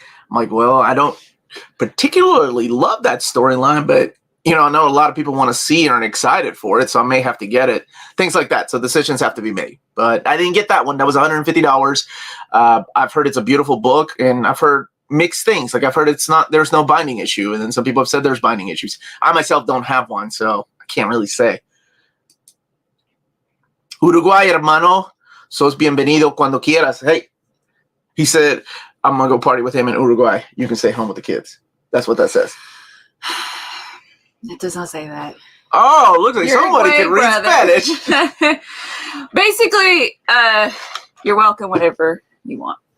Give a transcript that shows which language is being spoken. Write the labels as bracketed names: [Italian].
[English] I'm like, well, I don't particularly love that storyline, but I know a lot of people want to see it and are excited for it, so I may have to get it. Things like that. So decisions have to be made. But I didn't get that one. That was $150. I've heard it's a beautiful book, and I've heard mixed things. Like I've heard there's no binding issue, and then some people have said there's binding issues. I myself don't have one, so I can't really say. [Spanish] Uruguay, hermano, sos bienvenido cuando quieras. [English] Hey, he said, I'm going to go party with him in Uruguay. You can stay home with the kids. That's what that says. It does not say that. Oh, looks like somebody can read Spanish. Basically, you're welcome whenever you want.